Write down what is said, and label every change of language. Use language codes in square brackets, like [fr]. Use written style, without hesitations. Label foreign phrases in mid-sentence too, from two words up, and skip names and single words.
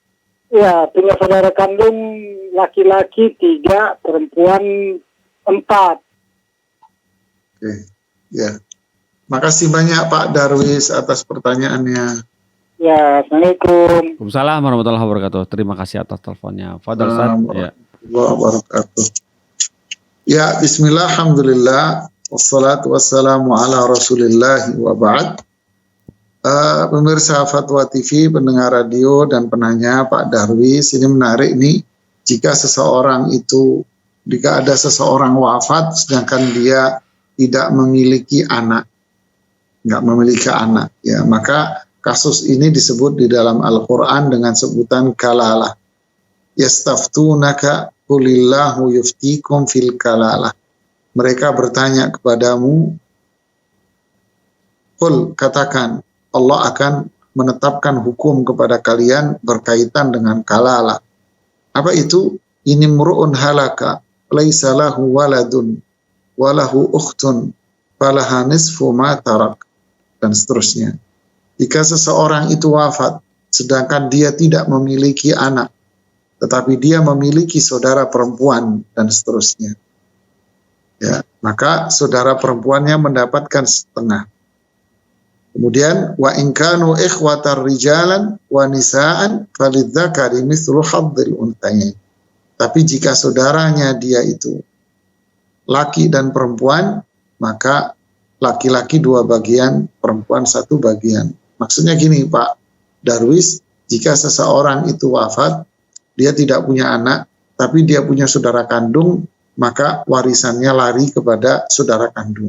[id] Ya, punya saudara kandung laki-laki 3, perempuan 4. Oke, ya. Makasih banyak Pak Darwis atas pertanyaannya. Ya, Assalamualaikum. [ar] وعليكم السلام ورحمة الله وبركاته. [id] Terima kasih atas teleponnya. [ar] فضل أستاذ. Ya. Wabarakatuh. [id] Ya, [ar] بسم الله، الحمد لله، والصلاة والسلام على رسول الله وبعد. [id] Pemirsa Fatwa TV, pendengar radio dan penanya Pak Darwis, ini menarik nih. Jika ada seseorang wafat sedangkan dia tidak memiliki anak, nggak memiliki anak, ya, maka kasus ini disebut di dalam Al-Quran dengan sebutan kalalah. [ar] يستفتونك قل الله يفتيكم في الكلالة. [id] Mereka bertanya kepadamu, qul, katakan, Allah akan menetapkan hukum kepada kalian berkaitan dengan kalalah. Apa itu? Ini [ar] امرؤ هلك ليس له ولد وله أخت فلها نصف ما ترك, [id] dan seterusnya. Jika seseorang itu wafat, sedangkan dia tidak memiliki anak, tetapi dia memiliki saudara perempuan, dan seterusnya, ya, maka saudara perempuannya mendapatkan setengah. [ar] Kemudian وإن كانوا إخوة رجالا ونساء فللذكر مثل حظ الأنثيين. [id] Tapi jika saudaranya dia itu laki dan perempuan, maka laki-laki 2 bagian, perempuan 1 bagian. Maksudnya gini Pak Darwis, jika seseorang itu wafat, dia tidak punya anak, tapi dia punya saudara kandung, maka warisannya lari kepada saudara kandung.